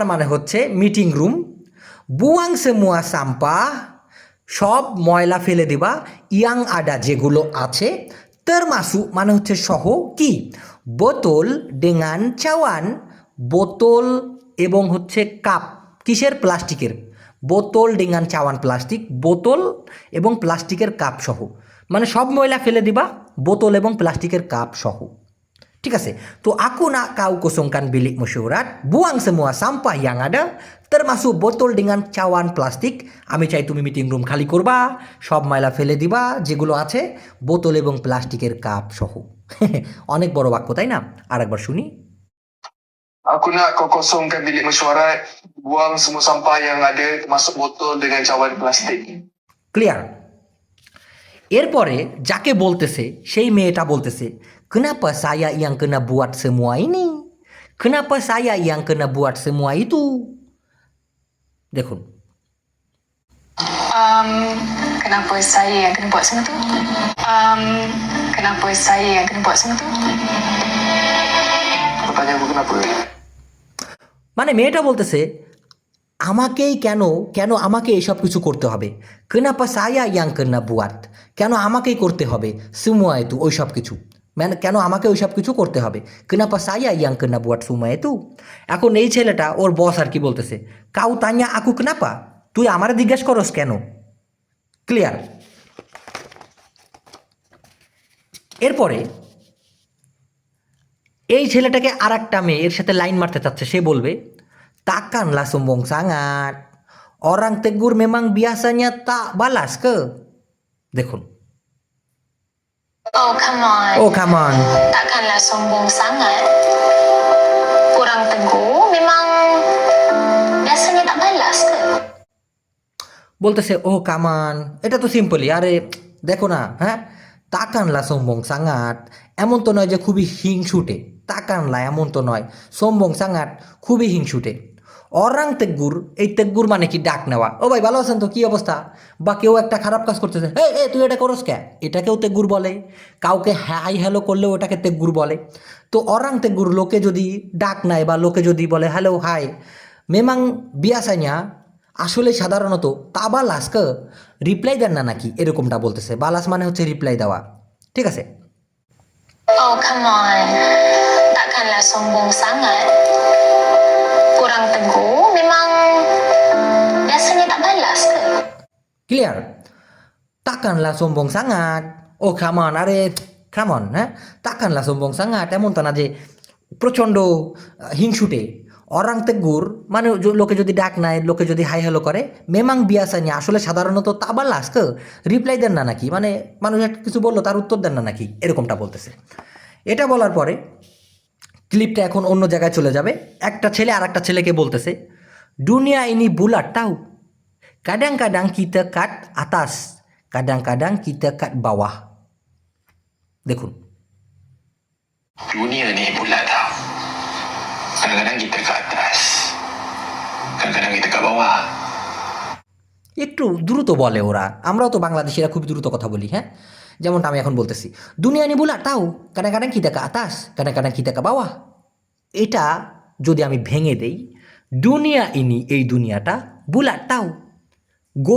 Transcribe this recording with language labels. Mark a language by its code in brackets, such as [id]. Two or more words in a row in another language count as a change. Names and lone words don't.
[bn] মানে হচ্ছে [en] meeting room, [ms] buang semua sampah [bn] সব ময়লা ফেলে দিবা, [ms] yang ada [bn] যেগুলো আছে, তেরমাসু মানে হচ্ছে সহ কি, [ms] botol dengan cawan, [bn] বোতল এবং হচ্ছে কাপ, কিসের, প্লাস্টিকের, [ms] botol dengan cawan plastik, [bn] বোতল এবং প্লাস্টিকের কাপ সহ, মানে সব ময়লা ফেলে দিবা বোতল এবং প্লাস্টিকের কাপ সহ। ঠিক আছে, তো [ms] aku nak kau kosongkan bilik mesyuarat, buang semua sampah yang ada, termasuk botol dengan cawan plastik। [bn] আমি চাই তুমি মিটিং রুম খালি করবা, সব ময়লা ফেলে দিবা যেগুলো আছে, বোতল এবং প্লাস্টিকের কাপ সহ। অনেক বড় বাক্য তাই না? আর একবার শুনি, [ms] Aku nak kau kosongkan bilik mesyuarat, buang semua sampah yang ada, termasuk botol dengan cawan plastik. [bn] ক্লিয়ার। এরপরে যাকে বলতেছে সেই মেয়েটা বলতেছে [ms] kenapa saya yang kena buat semua ini kenapa saya yang kena buat semua itu [bn] দেখুন [ms] Kenapa saya yang kena buat semua tu? Kenapa saya yang kena buat semua tu? Kau tanya aku kenapa? [bn] মানে মেয়েটা বলতেছে আমাকেই কেন কেন আমাকে এইসব কিছু করতে হবে [ms] kenapa saya yang kena buat [bn] কেন আমাকেই করতে হবে [ms] semua itu [bn] ওই সব কিছু মানে কেন আমাকে ওই সব কিছু করতে হবে [ms] kenapa saya yang kena buat semua itu [bn] এখন এই ছেলেটা ওর বস আর কি বলতেছে [ms] kau tanya aku kenapa [bn] তুই আমারে জিজ্ঞেস করস কেন ক্লিয়ার এরপরে এই ছেলেটাকে আর একটা মেয়ে এর সাথে লাইন মারতে চাচ্ছে সে বলবে [ms] takkanlah sombong sangat orang tegur memang biasanya tak balas ke [bn] দেখুন [en] Oh, come on. oh come on [ms] Takkanlah sombong sangat. Orang tegur memang biasanya tak balas ke? [bn] বলতেছে [en] oh come on [bn] এটা তো সিম্পলই আরে দেখো না হ্যাঁ [ms] takkanlah sombong sangat [bn] এমন তো নয় যে খুবই হিংসুটে তাকানলা এমন তো নয় [ms] sombong sangat [bn] খুবই হিংসুটে [ms] orang tegur [bn] এই তেগুর মানে কি ডাক নেওয়া ও ভাই ভালো আছেন তো কী অবস্থা বা কেউ একটা খারাপ কাজ করতেছে এ তুই এটা করস কে এটাকেও তেগুর বলে কাউকে [en] hi hello [bn] করলেও ওটাকে তেগুর বলে তো [ms] orang tegur [bn] লোকে যদি ডাক নেয় বা লোকে যদি বলে [en] hello hi [ms] memang biasanya [bn] আসলে সাধারণত [ms] tak balas ke [bn] রিপ্লাই দেন না নাকি এরকমটা বলতেছে বালাস মানে হচ্ছে রিপ্লাই দেওয়া ঠিক আছে [en] Oh, come on. [ms] Takkanlah sombong sangat. Orang tegur memang biasanya tak balas ke? [bn] ক্লিয়ার [ms] takkanlah sombong sangat [en] oh come on [bn] আরে খামন হ্যাঁ [ms] takkanlah sombong sangat [bn] এমন তো না যে প্রচণ্ড হিংসুটে [ms] orang tegur [bn] মানে লোকে যদি ডাক নেয় লোকে যদি [en] hi hello [bn] করে [ms] memang biasanya [bn] আসলে সাধারণত [ms] tak balas ke [bn] রিপ্লাই দেন না নাকি মানে মানুষ একটা কিছু বললো তার উত্তর দেন না নাকি এরকমটা বলতেছে এটা বলার পরে ক্লিপটা এখন অন্য জায়গায় চলে যাবে একটা ছেলে আর একটা ছেলেকে বলতেছে [ms] dunia ini bulat tau kadang kadang kita kat atas kadang kadang kita kat bawah [bn] দেখুন [ms] Dunia ni bulat tau. Kadang-kadang kita kat atas. Kadang-kadang kita kat bawah. [bn] একটু দ্রুত বলে ওরা আমরাও তো বাংলাদেশিরা খুব দ্রুত কথা বলি হ্যাঁ যেমনটা আমি এখন বলতেছি [ms] dunia ni bulat tau kadang kadang kita kat atas kadang kadang kita kat bawah [bn] এটা যদি আমি ভেঙে দেই [ms] dunia ini [bn] এই দুনিয়াটা [ms] bulat tau [bn] গোল